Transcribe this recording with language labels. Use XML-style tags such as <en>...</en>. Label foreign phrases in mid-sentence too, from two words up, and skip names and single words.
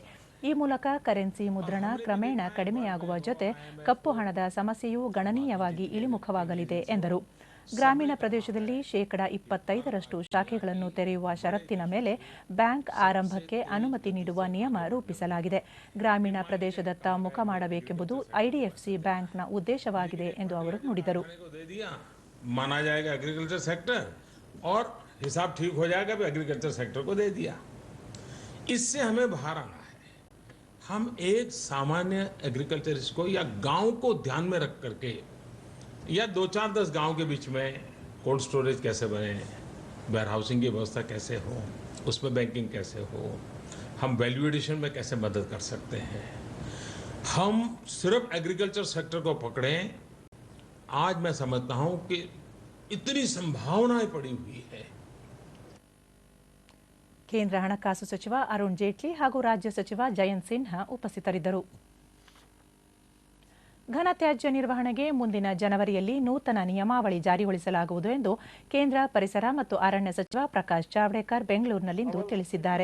<kn>ಈ ಮೂಲಕ ಕರೆನ್ಸಿ ಮುದ್ರಣ ಕ್ರಮೇಣ ಕಡಿಮೆಯಾಗುವ ಜೊತೆ ಕಪ್ಪು ಹಣದ ಸಮಸ್ಯೆಯೂ ಗಣನೀಯವಾಗಿ ಇಳಿಮುಖವಾಗಲಿದೆ ಎಂದರು. ಗ್ರಾಮೀಣ ಪ್ರದೇಶದಲ್ಲಿ 25% ಶಾಖೆಗಳನ್ನು ತೆರೆಯುವ ಷರತ್ತಿನ ಮೇಲೆ ಬ್ಯಾಂಕ್ ಆರಂಭಕ್ಕೆ ಅನುಮತಿ ನೀಡುವ ನಿಯಮ ರೂಪಿಸಲಾಗಿದೆ. ಗ್ರಾಮೀಣ ಪ್ರದೇಶದತ್ತ ಮುಖ ಮಾಡಬೇಕೆಂಬುದು ಐಡಿಎಫ್ಸಿ ಬ್ಯಾಂಕ್ನ ಉದ್ದೇಶವಾಗಿದೆ ಎಂದು ಅವರು ನುಡಿದರು.</kn> <hi>माना जाएगा</hi> <en>agriculture sector</en> <hi>और हिसाब ठीक हो जाएगा भी</hi> <en>agriculture sector</en> <hi>को दे दिया. इससे हमें बाहर आना है. हम एक सामान्य एग्रीकल्चरिस्ट को या गांव को ध्यान में रख करके या 2-4-10 गांव के बीच में</hi> <en>cold storage</en> <hi>कैसे बने,</hi> <en>ware housing</en> <hi>की व्यवस्था कैसे हो, उसमें बैंकिंग कैसे हो, हम</hi> <en>value addition</en> <hi>में कैसे मदद कर सकते हैं. हम सिर्फ</hi> <en>agriculture sector</en> <hi>को पकड़ें. आज मैं समझता हूं कि इतनी संभावनाएं पड़ी हुई है.</hi> <kn>ಕೇಂದ್ರ ಹಣಕಾಸು ಸಚಿವ ಅರುಣ್ ಜೇಟ್ಲಿ ಹಾಗೂ ರಾಜ್ಯ ಸಚಿವ ಜಯಂತ್ ಸಿನ್ಹಾ ಉಪಸ್ಥಿತರಿದ್ದರು. ಘನತ್ಯಾಜ್ಯ ನಿರ್ವಹಣೆಗೆ ಮುಂದಿನ ಜನವರಿಯಲ್ಲಿ ನೂತನ ನಿಯಮಾವಳಿ ಜಾರಿಗೊಳಿಸಲಾಗುವುದು ಎಂದು ಕೇಂದ್ರ ಪರಿಸರ ಮತ್ತು ಅರಣ್ಯ ಸಚಿವ ಪ್ರಕಾಶ್ ಜಾವಡೇಕರ್ ಬೆಂಗಳೂರಿನಲ್ಲಿಂದು ತಿಳಿಸಿದ್ದಾರೆ.</kn>